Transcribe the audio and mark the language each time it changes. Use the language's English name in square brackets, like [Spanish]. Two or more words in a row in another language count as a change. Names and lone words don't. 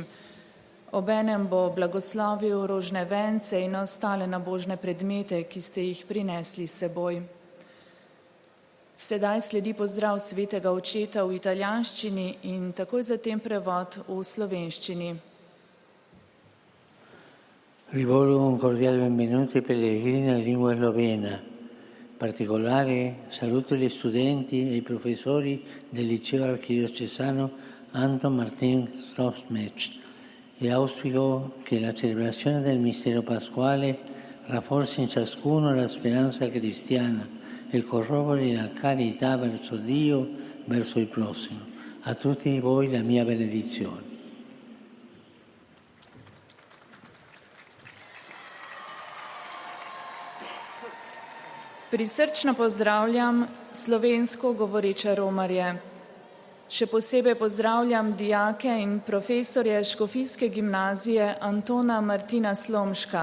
[Slovenian] Obenem bo blagoslovil rožne vence in ostale nabožne predmete, ki ste jih prinesli s seboj. Sedaj sledi pozdrav svetega očeta v italijanščini in takoj zatem prevod v slovenščini. [Italian] Rivolgo un cordiale benvenuto ai pellegrini in lingua slovena. In particolare saluto gli studenti e i professori del liceo archidiocesano Anton Martin Stopsmech e auspico che la celebrazione del mistero pasquale rafforzi in ciascuno la speranza cristiana e corrobori la carità verso Dio, verso il prossimo. A tutti voi la mia benedizione. [Slovenian] Prisrčno pozdravljam slovensko govoreče romarje. Še posebej pozdravljam dijake in profesorje Škofijske gimnazije Antona Martina Slomška.